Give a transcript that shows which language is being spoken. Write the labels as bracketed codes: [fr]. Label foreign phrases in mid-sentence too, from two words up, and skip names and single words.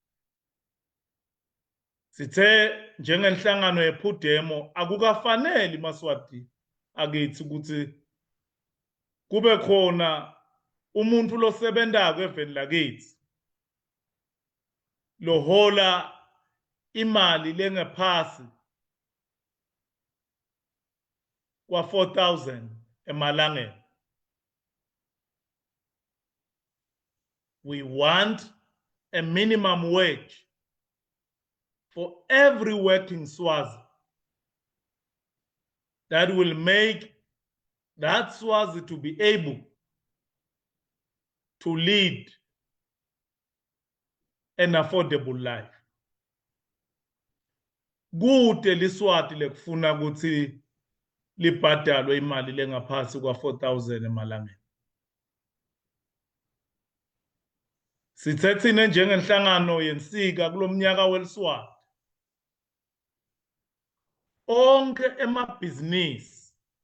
[ss] Sithe njengenhlangano yephudemo akukafanele Maswati akithi ukuthi kube khona umuntu losebentako eveni lakithi lohola imali lengephasi kwa 4,000 emalangeni. [en] We want a minimum wage for every working Swazi that will make that Swazi to be able to lead an affordable life. [ss] Kude liswati lekufuna ukuthi libhadalwe imali lengaphasi kwa 4,000 emalangeni. Sithethine njengenhlangano yensika kulomnyaka weliswati onke emabhizinisi